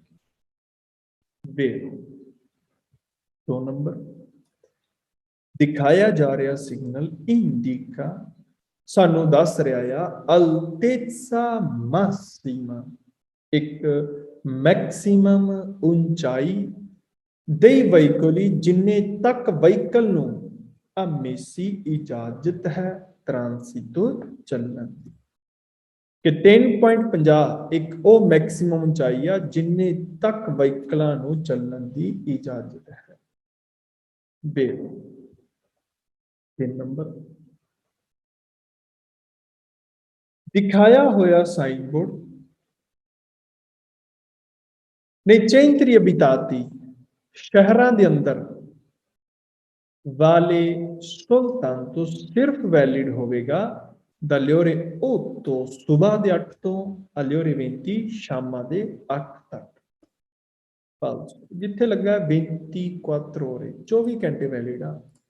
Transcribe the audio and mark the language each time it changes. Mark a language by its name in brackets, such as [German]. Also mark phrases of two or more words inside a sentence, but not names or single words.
[Punjabi] ਵੇਖੋ 2 ਨੰਬਰ ਦਿਖਾਇਆ ਜਾ ਰਿਹਾ ਸਿਗਨਲ ਇੰਡੀਕਾ ਸਾਨੂੰ ਦੱਸ ਰਿਹਾ ਆ [Italian] altezza massima, [Punjabi] ਇੱਕ ਮੈਕਸਿਮਮ ਉਚਾਈ [Italian] dei veicoli [Punjabi] ਜਿੰਨੇ ਤੱਕ ਵਹੀਕਲ ਨੂੰ ਅਮੇਸੀ ਇਜਾਜ਼ਤ ਹੈ ਟ੍ਰਾਂਸਿਟੋ ਚੱਲਣ ਦੀ, ਕਿ 3.50 ਇੱਕ ਉਹ ਮੈਕਸਿਮਮ ਉਚਾਈ ਆ ਜਿੰਨੇ ਤੱਕ ਵਹੀਕਲਾਂ ਨੂੰ ਚੱਲਣ ਦੀ ਇਜਾਜ਼ਤ ਹੈ। ਬੇ 3 ਨੰਬਰ ਦਿਖਾਇਆ ਹੋਇਆ ਸਾਈਨ ਬੋਰਡ [Italian] nei centri abitati, [Punjabi] ਸ਼ਹਿਰਾਂ ਦੇ ਅੰਦਰ ਵਾਲੇ soltanto ਸਿਰਫ ਵੈਲਿਡ ਹੋਵੇਗਾ [Italian] dalle ore 8 [Punjabi] ਸਵੇਰ ਦੇ 8 ਤੋਂ [Italian] alle ore 20 [Punjabi] ਸ਼ਾਮਾਂ ਦੇ 8 ਤੱਕ। ਫਾਲਸੋ, ਜਿੱਥੇ ਲੱਗਾ 24 ore 24 ਘੰਟੇ ਵੈਲਿਡ ਆ।